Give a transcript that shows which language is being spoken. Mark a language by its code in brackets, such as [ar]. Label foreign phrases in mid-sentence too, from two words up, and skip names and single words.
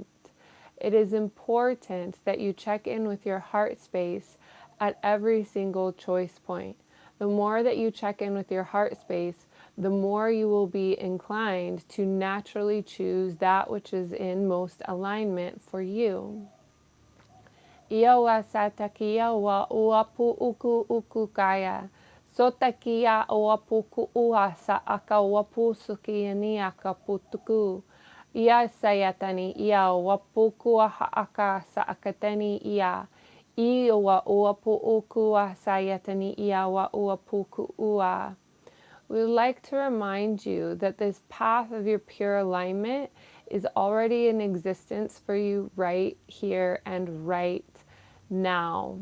[en] It is important that you check in with your heart space at every single choice point. The more that you check in with your heart space, the more you will be inclined to naturally choose that which is in most alignment for you. Iawa satakia wa uapu uku uku kaya. Sotakia oapuku uasa aka wapu sukiani aka putuku. Ia sayatani ia wapuku haaka sa akatani ia. I wa uapu uku sayatani ia wa uapuku ua. We would like to remind you that this path of your pure alignment is already in existence for you right here and right now.